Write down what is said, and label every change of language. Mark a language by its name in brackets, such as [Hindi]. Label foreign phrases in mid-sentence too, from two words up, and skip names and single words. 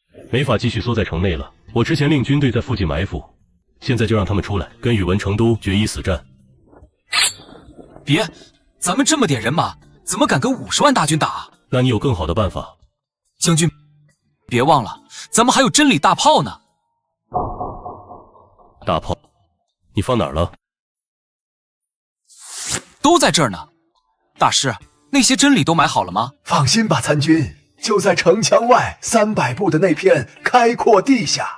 [Chinese] 沒法繼續縮在城內了。我之前令軍隊在附近埋伏，現在就讓他們出來，跟宇文成都決一死戰。別，咱們這麼點人馬，怎麼敢跟50萬大軍打啊？那你有更好的辦法？将軍，別忘了，咱們還有真理大炮呢。大炮，你放哪兒了？都在這兒呢。大師，那些真理都埋好了吗？放心吧，參軍，就在城牆外300步的那片開闊地下。